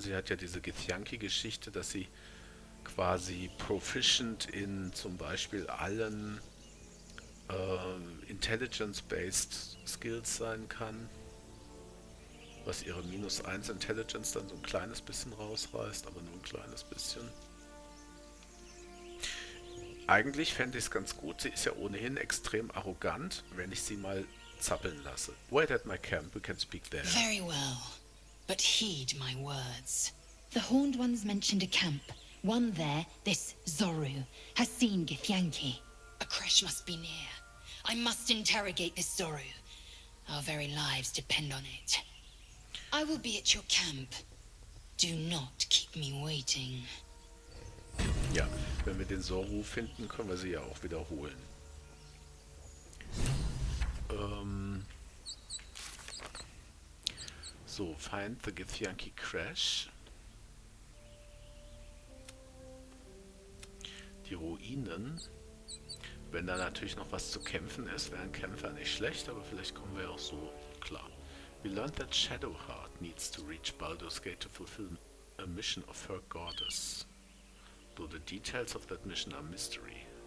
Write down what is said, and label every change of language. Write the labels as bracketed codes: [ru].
[de] Sie hat ja diese Githyanki-Geschichte, dass sie quasi proficient in zum Beispiel allen Intelligence-based Skills sein kann, was ihre -1 Intelligence dann so ein kleines bisschen rausreißt, aber nur ein kleines bisschen. Eigentlich fände ich es ganz gut, sie ist ja ohnehin extrem arrogant, wenn ich sie mal zappeln lasse. [en] Wait at my camp, we can speak there. Very well. But heed my words. The Horned Ones mentioned a camp. One there, this Zoru, has seen Githyanki. A creche must be near. I must interrogate this Zoru. Our very lives depend on it. I will be at your camp. Do not keep me waiting. [de] Ja, wenn wir den Zoru finden, können wir sie ja auch wiederholen. [en] So, find the Githyanki Crash. [de] Die Ruinen. Wenn da natürlich noch was zu kämpfen ist, wäre ein Kämpfer nicht schlecht, aber vielleicht kommen wir auch so klar. [en] We learned that Shadowheart needs to reach Baldur's Gate to fulfill a mission of her goddess. Though the details of that mission are mystery.